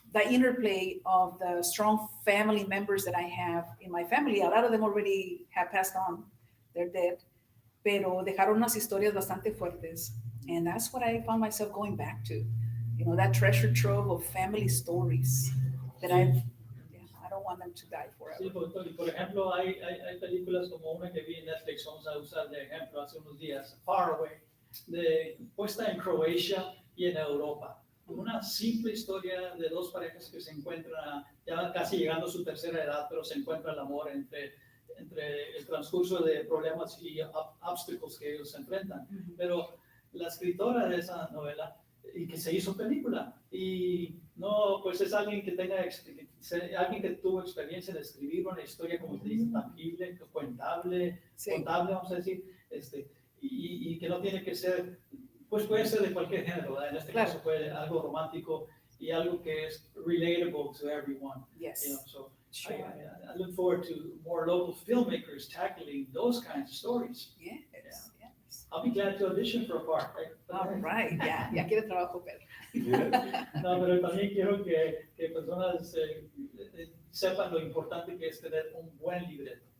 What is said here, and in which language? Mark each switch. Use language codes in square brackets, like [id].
[en] interplay of the strong family members that I have in my family. A lot of them already have passed on; they're dead, [es] pero dejaron unas historias bastante fuertes. [en] And that's what I found myself going back to, that treasure trove of family stories that I don't want them to die forever. [es] Sí, por ejemplo, hay películas como una que vi en Netflix, vamos a usar de ejemplo hace unos días, Far Away, puesta en Croacia y en Europa. Una simple historia de dos parejas que se encuentran ya casi llegando a su tercera edad, pero se encuentra el amor entre el transcurso de problemas y obstáculos que ellos se enfrentan. Pero la escritora de esa novela, y que se hizo película, y no, pues es alguien que alguien que tuvo experiencia de escribir una historia, como te dice, tangible, contable, vamos a decir, y que no tiene que ser, pues puede ser de cualquier género, ¿verdad? En este caso fue algo romántico y algo que es [en] relatable to everyone. Yes. So sure. I look forward to more local filmmakers tackling those kinds of stories. Yes. I'll be glad to audition for a part. All right, [es] ya quiere trabajo, Pedro. No, pero también quiero que personas sepan lo importante que es tener un buen libreto.